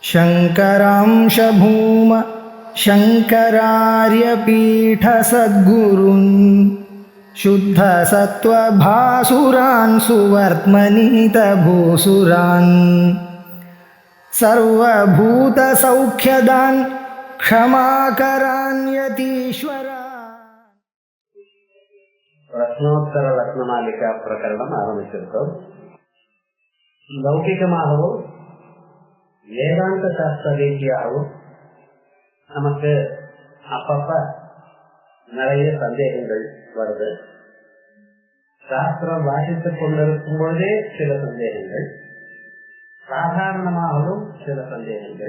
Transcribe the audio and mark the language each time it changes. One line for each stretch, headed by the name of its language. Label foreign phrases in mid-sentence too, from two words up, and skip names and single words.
Sanskrit: शङ्करांश भूम शङ्करार्यपीठसद्गुरून् शुद्धसत्त्वभासुरान् सुवर्त्मनीतभूसुरान् सर्वभूतसौख्यदान् क्षमाकरान् यतीश्वरान्.
Kannada: ಪ್ರಶ್ನೋತ್ತರ ರತ್ನಮಾಲಿಕಾ ಪ್ರಕರಣ ಆರಂಭಿಸಿರ್ತವೆ.
Tamil: லௌகிகமாகவும் வேதாந்த சாஸ்திர ரீதியாகவும் நமக்கு அப்பப்ப நிறைய சந்தேகங்கள் வருது. சாஸ்திரம் வாசித்துக் கொண்டிருக்கும் பொழுதே சில சந்தேகங்கள், சாதாரணமாகவும் சில சந்தேகங்கள்.